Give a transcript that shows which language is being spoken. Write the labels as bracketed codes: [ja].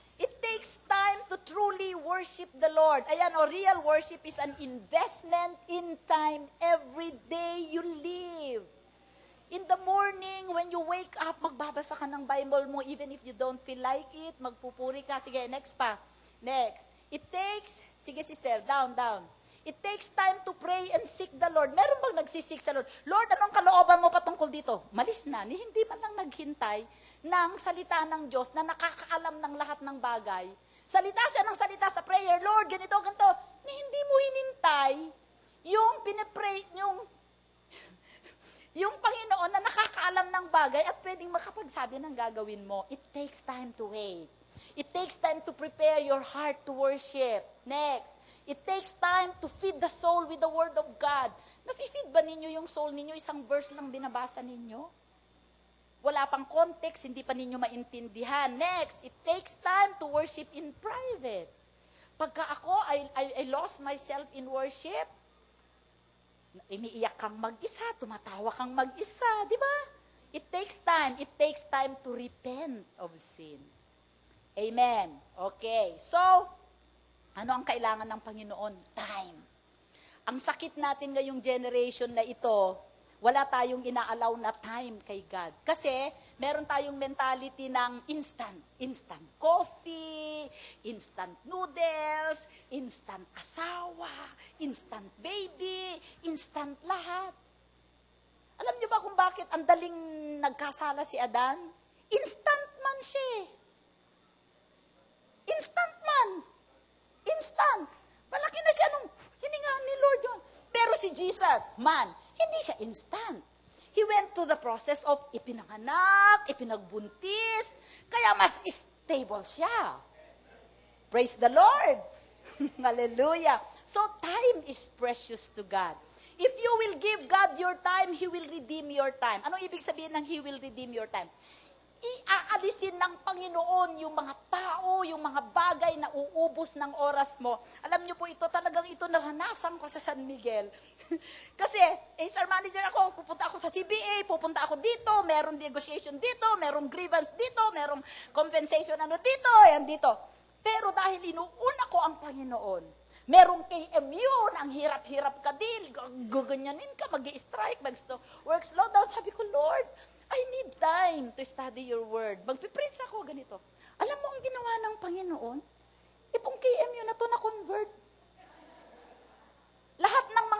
[en] It takes time to truly worship the Lord. Ayan, real worship is an investment in time every day you live. In the morning, when you wake up, [tl] magbabasa ka ng Bible mo, [en] even if you don't feel like it, [tl] magpupuri ka. Sige, next pa. [en] Next. It takes, sige sister, down. It takes time to pray and seek the Lord. [tl] Meron bang nagsisik sa Lord? Lord, anong kalooban mo patungkol dito? Malis na. Hindi man lang naghintay ng salita ng Diyos na nakakaalam ng lahat ng bagay. Salita siya ng salita sa prayer, Lord, ganito. Hindi mo hinintay yung pinipray, yung Panginoon na nakakaalam ng bagay at pwedeng makapagsabi ng gagawin mo. [en] It takes time to wait. It takes time to prepare your heart to worship. Next. It takes time to feed the soul with the Word of God. [tl] Nafe-feed ba ninyo yung soul ninyo? Isang verse lang binabasa ninyo? Wala pang context, hindi pa ninyo maintindihan. Next. [en] It takes time to worship in private. [tl] Pagka ako, [en] I lost myself in worship, [tl] umiiyak kang mag-isa, tumatawa kang mag-isa, di ba? [en] It takes time. It takes time to repent of sin. Amen. Okay. [tl] So, ano ang kailangan ng Panginoon? Time. Ang sakit natin ngayong generation na ito, wala tayong inaalaw na time kay God. Kasi, meron tayong mentality ng instant. Instant coffee, instant noodles, instant asawa, instant baby, instant lahat. Alam niyo ba kung bakit ang daling nagkasala si Adan? Instant man siya. Instant man. Instant. Malaki na siya nung hiningaan ni Lord yun. Pero si Jesus, man, hindi siya instant. [en] He went to the process of [tl] ipinanganak, ipinagbuntis, kaya mas stable siya. [en] Praise the Lord. [tl] Hallelujah. [en] So time is precious to God. If you will give God your time, He will redeem your time. [tl] Anong ibig sabihin ng He will redeem your time? Iaalisin ng Panginoon yung mga tao, yung mga bagay na uubos ng oras mo. Alam niyo po ito, talagang ito naranasan ko sa San Miguel. Kasi, HR manager ako, pupunta ako sa CBA, pupunta ako dito, merong negotiation dito, merong grievance dito, merong compensation dito, yan dito. Pero dahil inuuna ko ang Panginoon, merong KMU, ang hirap-hirap ka din, guganyanin ka, mag-i-strike, work slow down. Sabi ko, [en] Lord, I need time to study your word. [tl] Magpiprints ako, ganito. Alam mo ang ginawa ng Panginoon? Itong KMU na to na-convert. Lahat ng mga